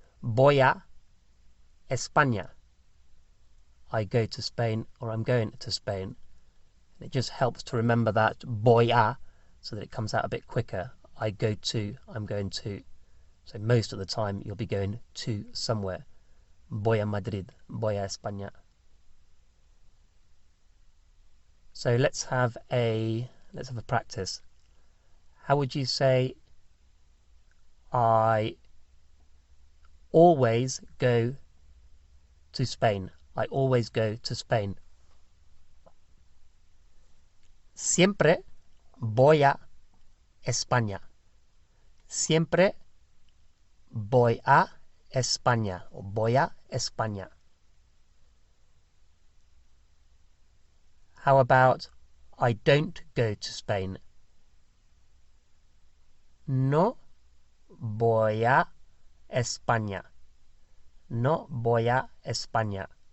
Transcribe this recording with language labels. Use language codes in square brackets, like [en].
[es] Voy a España, [en] I go to Spain or I'm going to Spain. And it just helps to remember that voy a so that it comes out a bit quicker. I go to, I'm going to. So most of the time you'll be going to somewhere. [es] Voy a Madrid, voy a España. [en] So let's have a practice. How would you say I always go to Spain? I always go to Spain. [es] Siempre voy a España. Siempre voy a España o voy a España. [en] How about I don't go to Spain? [es] No voy a España. No voy a España.